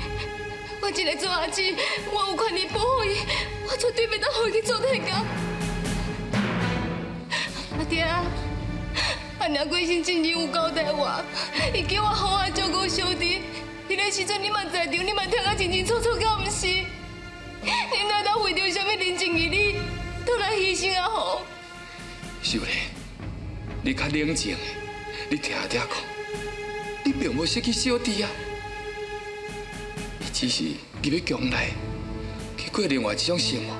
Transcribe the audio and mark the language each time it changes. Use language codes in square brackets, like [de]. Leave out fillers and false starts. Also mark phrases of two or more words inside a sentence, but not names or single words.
[nan] 我一个做阿姊，我有权利保护伊，我绝对袂当让伊去做太监。阿爹，阿娘过身真正有交代我，伊叫我好好照顾小弟。迄个时阵你嘛在场，你嘛听啊清清楚楚，敢毋是？你哪当为着什么人情义理，都来牺牲阿红？秀莲，你较冷静的，你听阿爹讲，你并无失去小弟啊，伊只是入去强内，去过另外一种生活。